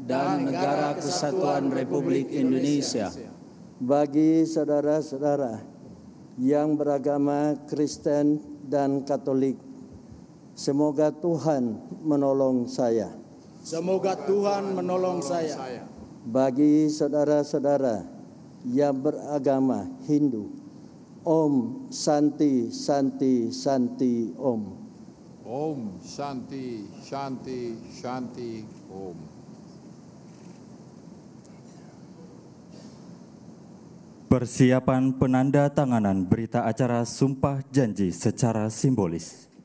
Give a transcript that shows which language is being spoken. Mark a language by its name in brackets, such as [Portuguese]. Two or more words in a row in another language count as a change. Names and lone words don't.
[Indonesian] Bagi saudara-saudara yang beragama Kristen dan Katolik, semoga Tuhan menolong saya. Bagi saudara-saudara yang beragama Hindu, [Sanskrit] Om Santi Santi Santi Om. Om Santi Santi Santi Om. [Indonesian] Persiapan penandatanganan berita acara Sumpah Janji secara simbolis.